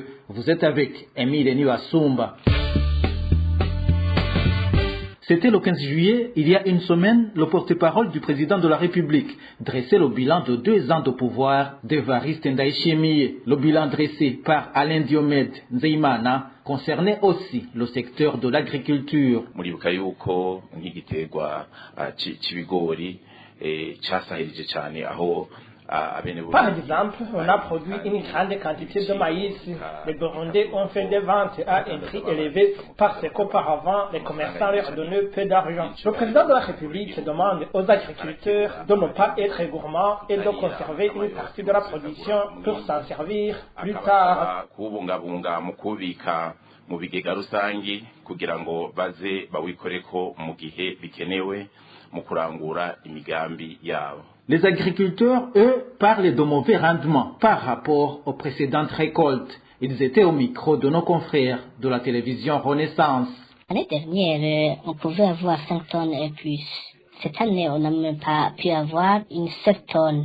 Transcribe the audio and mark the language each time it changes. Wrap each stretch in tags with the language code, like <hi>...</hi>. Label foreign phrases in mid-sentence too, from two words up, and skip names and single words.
<fr>Vous êtes avec Emile Niwasumba. C'était le 15 juillet, il y a une semaine, le porte-parole du président de la République dressait le bilan de 2 ans de pouvoir d'Evariste Ndayishimiye. Le bilan dressé par Alain Diomède Nzeyimana concernait aussi le secteur de l'agriculture.</fr> <rn>Muribuka yuko nk'igiterwa c'ibigori casahirije cyane aho.</rn> <fr>Par exemple, on a produit une grande quantité de maïs. Les Burundais ont fait des ventes à un prix élevé parce qu'auparavant, les commerçants leur donnaient peu d'argent. Le président de la République demande aux agriculteurs de ne pas être gourmands et de conserver une partie de la production pour s'en servir plus tard.</fr> <rn>Mu bigega rusangi kugira ngo baze bawikoreko mu gihe bikenewe mu kurangura imigambi yabo.</rn> <fr>Les agriculteurs, eux, parlent de mauvais rendements par rapport aux précédentes récoltes. Ils étaient au micro de nos confrères de la télévision Renaissance. L'année dernière, on pouvait avoir 5 tonnes et plus. Cette année, on n'a même pas pu avoir une 7 tonnes.</fr>